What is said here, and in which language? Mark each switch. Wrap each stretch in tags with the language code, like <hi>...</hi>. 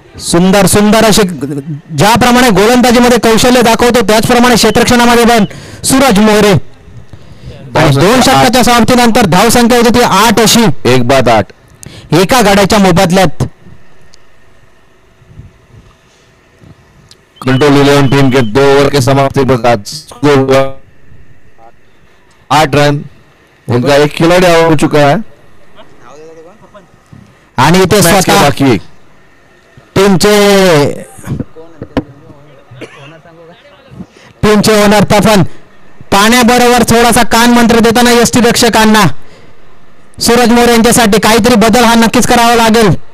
<mr>सुंदर सुंदर अशी ज्याप्रमाणे गोलंदाजीमध्ये कौशल्य दाखवतो त्याचप्रमाणे क्षेत्ररक्षणामध्ये पण सूरज मोरे. 2 षटकाच्या समाप्तीनंतर धावसंख्या होती ती 8 अशी. एक बाद 8. एका गाड्याच्या मोबदल्यात.</mr> <hi>कंट्रोल 11 टीम के 2 ओवर के समाप्ति के बाद स्कोर हुआ 8 रन. उनका एक खिलाड़ी आउट हो चुका है</hi> <mr>आणि इथे</mr> <hi>मैच के</hi> <mr>स्वतः बाकी. टीमचे ओनर तफन पाण्याबरोबर थोडासा कान मंत्र देताना यष्टी रक्षकांना सूरज मोरे यांच्यासाठी काहीतरी बदल हा नक्कीच करावा लागेल.</mr>